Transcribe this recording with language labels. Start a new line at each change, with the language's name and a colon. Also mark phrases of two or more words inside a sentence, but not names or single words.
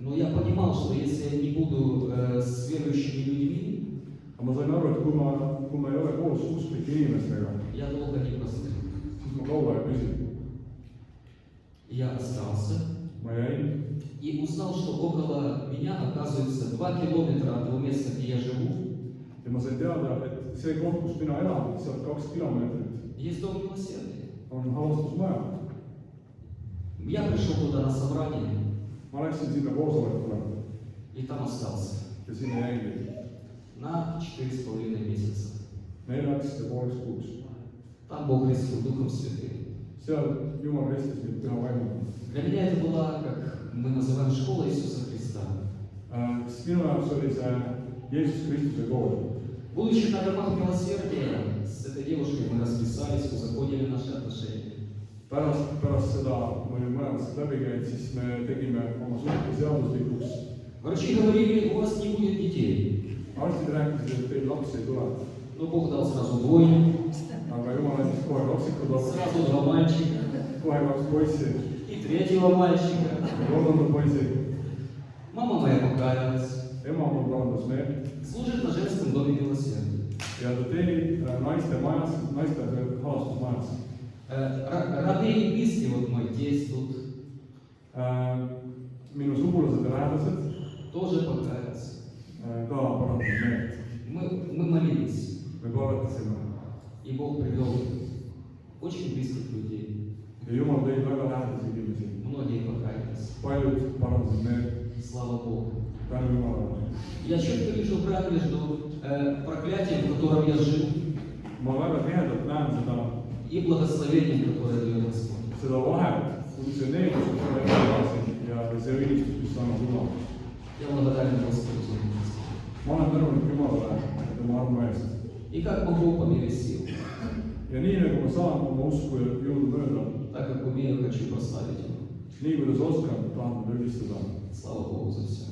Russian: Но я понимал, что если я не буду с верующими людьми,
Estonian: aga ma sain aru, et kui ma ei ole koos usklike inimestega,
Russian: я долго не просил.
Estonian: siis ma kaua ei püsi.
Russian: Я остался
Estonian: ma jäin
Russian: и узнал, что около меня, оказывается, 2 километра от того места, где я живу,
Estonian: ja ma sain teada, et see koht, kus mina elan, sealt 2 kilomeetrit
Russian: есть дом милосердия.
Estonian: on halastusmaja.
Russian: Я пришел туда на собрание
Estonian: ma läksin sinna koosolekule
Russian: и там остался
Estonian: ja sinna jäingi
Russian: на 4,5 месяца.
Estonian: 4,5 kuuks.
Russian: Там Бог крестил Духом Святым.
Estonian: seal Jumal ristis mind püha vaimuga.
Russian: Для меня это была, как мы называем, школа Иисуса Христа.
Estonian: Siis minu jaoks oli see Jeesus Kristuse kool.
Russian: Будучи на домах милосердия, с этой девушкой мы расписались, узаконили наши отношения.
Estonian: pärast seda, kui me olime mõlemad sealt läbi käinud, siis me tegime oma suhte seaduslikuks.
Russian: Врачи говорили, у вас не будет детей.
Estonian: arstid rääkisid, et teil lapsi ei tule.
Russian: Но Бог дал сразу двойню,
Estonian: aga Jumal andis kohe kaksikud lapsi,
Russian: сразу 2 мальчика
Estonian: kohe 2 poissi
Russian: и 3-го мальчика.
Estonian: ja 3. poisi.
Russian: Мама моя покаялась,
Estonian: ema mul parandas meelt
Russian: служит на женском доме милосердия.
Estonian: ja ta teenib naiste majas, naiste halastusmajas.
Russian: Родные и близкие, вот мой тесть тут,
Estonian: minu sugulased ja lähedased
Russian: тоже покаялся.
Estonian: ka parandas meelt.
Russian: Мы молились,
Estonian: me palvetasime
Russian: и Бог привел очень близких людей.
Estonian: ja Jumal tõi väga lähedasi inimesi.
Russian: Многие покаялись.
Estonian: paljud parandasid meelt.
Russian: Слава Богу.
Estonian: tänu Jumalale.
Russian: Я четко вижу брак между проклятием, в котором я жил,
Estonian: ma väga tihedalt näen
Russian: и благословением, которое дает Господь.
Estonian: seda vahet, see needus, mis ma elasin ja see õnnistus, mis annab Jumal.
Russian: Я благодарен Господу за это.
Estonian: ma olen tänulik Jumalale tema armu eest.
Russian: И как могу по мере сил,
Estonian: ja nii nagu ma saan oma usku ja jõudu mööda,
Russian: так как умею, хочу прославить Его.
Estonian: nii kuidas oskan, tahan teda ülistada.
Russian: Слава Богу за все.